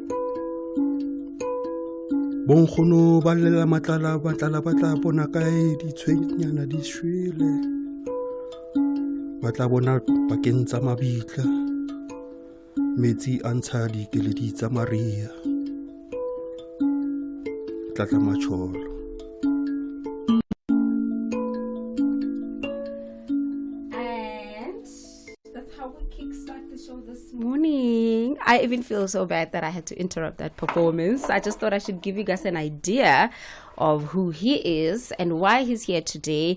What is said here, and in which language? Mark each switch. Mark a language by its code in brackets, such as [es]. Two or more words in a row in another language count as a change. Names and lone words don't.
[st] Bonkgono ba lela matlala ba tla bona kae di tshwenyana di shwele ba tla bona bakeng tsa mabitla metsi a ntsha dikeledi tsa Maria. Tata Macholo. [en] And that's how we kickstart the show this morning. I even feel so bad that I had to interrupt that performance. I just thought I should give you guys an idea of who he is and why he's here today.